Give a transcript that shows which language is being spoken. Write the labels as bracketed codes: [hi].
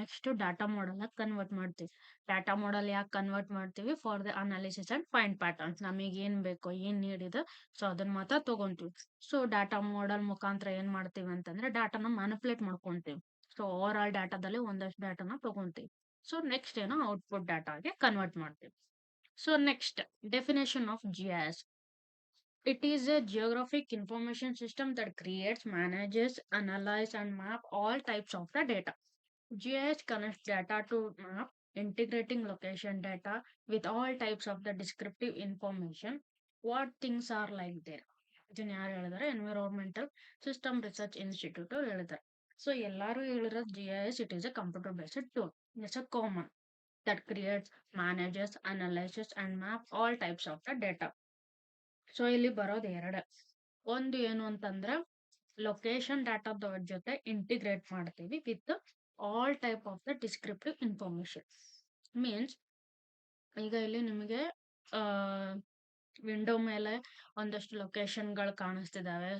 [kn] Next data model convert ಮಾಡ್ತೀವಿ. Data model ಯಾಕೆ convert ಮಾಡ್ತೀವಿ, [en] For the analysis and find patterns. [kn] ನಮಗೆ ಏನ್ ಬೇಕೋ ಏನ್ ನೀಡ್ ಇದೆ ಸೊ ಅದನ್ನ ಮಾತ್ರ ತಗೊಂತೀವಿ. ಸೊ ಡಾಟಾ ಮಾಡೆಲ್ ಮುಖಾಂತರ ಏನ್ ಮಾಡ್ತೀವಿ ಅಂತಂದ್ರೆ ಡಾಟಾನ ಮ್ಯಾನಿಪುಲೇಟ್ ಮಾಡ್ಕೊಂತೀವಿ. ಸೊ ಓವರ್ ಆಲ್ ಡಾಟಾದಲ್ಲಿ ಒಂದಷ್ಟು ಡಾಟಾನ ತಗೊಂತೀವಿ. ಸೊ ನೆಕ್ಸ್ಟ್ ಏನೋ ಔಟ್ಪುಟ್ ಡಾಟಾಗೆ ಕನ್ವರ್ಟ್ ಮಾಡ್ತೀವಿ. [en] So next, definition of GIS. It is a geographic information system that creates, manages, analyzes and map all types of the data. GIS connects data to map, integrating location data with all types of the descriptive information. What things are like there? [kn] ಇದನ್ನ ಯಾರು ಹೇಳಿದಾರೆ, environmental system research institute ಹೇಳಿದಾರೆ. [en] so [kn] ಎಲ್ಲಾರು ಹೇಳಿರೋದು [en] GIS it is a computer based tool. It's a common that creates, manages, analyzes and map all types of the data. [kn] So ಇಲ್ಲಿ ಬರೋದು ಎರಡು. ಒಂದು ಏನು ಅಂತಂದ್ರೆ ಲೊಕೇಶನ್ ಡಾಟಾದ ಜೊತೆ ಇಂಟಿಗ್ರೇಟ್ ಮಾಡ್ತೀವಿ [en] With all type of the descriptive information. [kn] Means ಈಗ ಇಲ್ಲಿ ನಿಮಗೆ ವಿಂಡೋ ಮೇಲೆ ಒಂದಷ್ಟು ಲೊಕೇಶನ್ಗಳು ಕಾಣಿಸ್ತಿದಾವೆ.